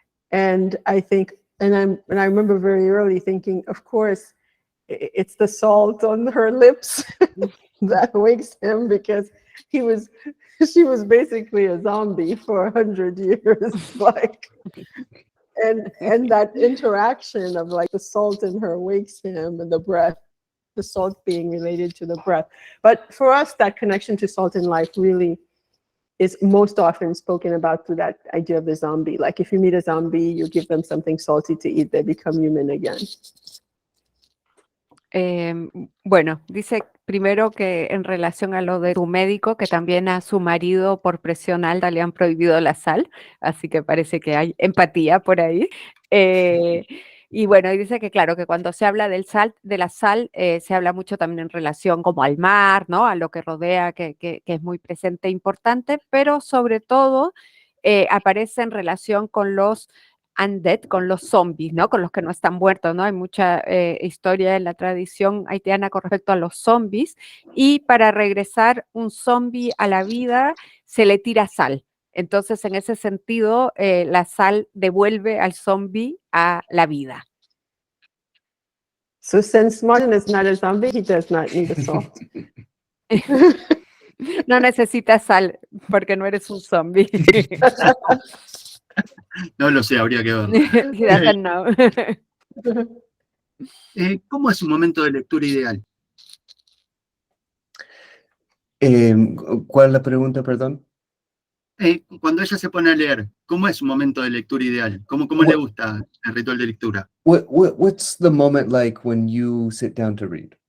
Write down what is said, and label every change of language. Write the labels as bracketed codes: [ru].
[en] And I think, and I remember very early thinking, of course, it's the salt on her lips that wakes him, because she was basically a zombie for 100 years, like, and that interaction of like the salt in her wakes him, and the breath, the salt being related to the breath. But for us, that connection to salt in life really is most often spoken about through that idea of the zombie. Like if you meet a zombie, you give them something salty to eat, they become human again. [es] Bueno, dice primero que en relación a lo de su médico, que también a su marido por presión alta le han prohibido la sal, así que parece que hay empatía por ahí. Y bueno, y dice que claro, que cuando se habla de la sal, se habla mucho también en relación como al mar, ¿no? A lo que rodea, que es muy presente e importante, pero sobre todo aparece en relación con los undead, con los zombies, ¿no? Con los que no están muertos, ¿no? Hay mucha historia en la tradición haitiana con respecto a los zombies, y para regresar un zombie a la vida se le tira sal. Entonces, en ese sentido, la sal devuelve al zombie a la vida. [en] So since Martin is not a zombie, he does not need the salt. [es] No necesitas sal porque no eres un zombie. No lo sé, habría que verlo. [en] He doesn't know. [es] ¿Cómo es un momento de lectura ideal? ¿Cuál es la pregunta, perdón? Cuando ella se pone a leer, ¿cómo es un momento de lectura ideal? ¿Cómo le gusta el ritual de lectura? [en] What's the moment like when you sit down to read?